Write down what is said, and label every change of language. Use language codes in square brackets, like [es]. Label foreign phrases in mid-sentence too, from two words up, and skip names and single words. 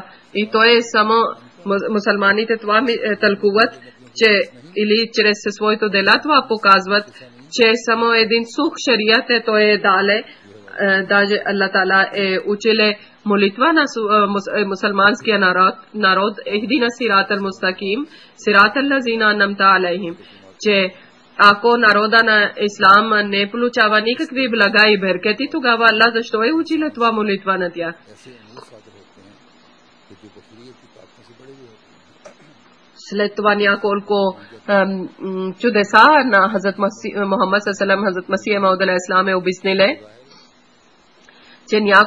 [bg] И то е само мусулманите това тълкуват, че или чрез своето дела това показват, че само един сух шарият той е дале. Даже [ar] الله تعالى [bg] е училе молитва на мусулманския народ, [ar] اهدنا صراط المستقيم، صراط الذين أنعمت عليهم, [bg] че ако народа на ислам не получава никакви блага и беркети, тогава Аллах защо е училе това молитва на тях? След това няколко чудеса на Хазрат Мухаммад ﷺ, Хазрат Масих Мауд [ar] عليه السلام [bg] е обясниле, че